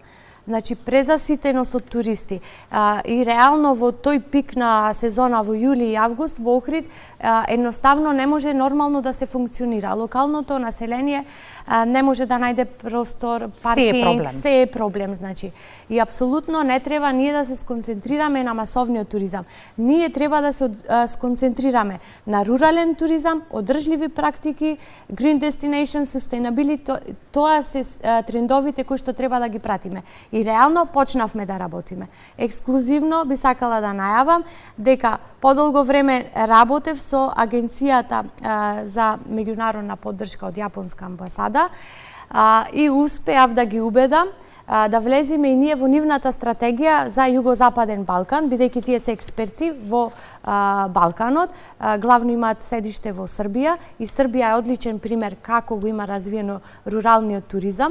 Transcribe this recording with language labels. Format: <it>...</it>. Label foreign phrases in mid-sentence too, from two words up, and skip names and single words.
<mk>Значи, презаситеност од туристи. И реално во тој пик на сезона во јули и август во Охрид едноставно не може нормално да се функционира. Локалното население не може да најде простор, паркинг, се е проблем, значи. И апсолутно не треба ние да се сконцентрираме на масовниот туризам. Ние треба да се сконцентрираме на рурален туризам, одржливи практики,</mk> <en>green destination, sustainability,</en> <mk>тоа се трендовите кои што треба да ги пратиме. И реално почнавме да работиме. Ексклузивно би сакала да најавам дека подолго време работев со агенцијата за меѓународна поддршка од Јапонска амбасада и успеав да ги убедам да влеземе и ние во нивната стратегија за Југозападен Балкан, бидејќи тие се експерти во Балканот, главно имаат седиште во Србија и Србија е одличен пример како го има развиено руралниот туризам.</mk>